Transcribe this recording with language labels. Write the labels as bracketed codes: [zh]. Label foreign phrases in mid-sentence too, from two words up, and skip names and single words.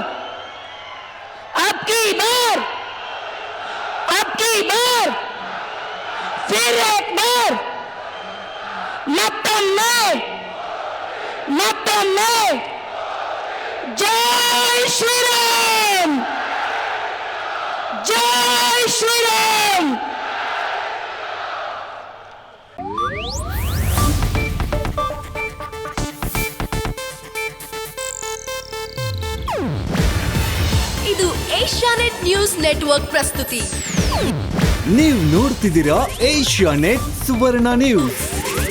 [hi] अब की बार फिर एक बार मत्तम जय श्री राम, जय श्री राम। [kn] ಇದು ಏಷ್ಯಾನೆಟ್ ನ್ಯೂಸ್ ನೆಟ್ವರ್ಕ್ ಪ್ರಸ್ತುತಿ. ನೀವು ನೋಡ್ತಿದ್ದೀರಾ ಏಷ್ಯಾನೆಟ್ ಸುವರ್ಣ ನ್ಯೂಸ್.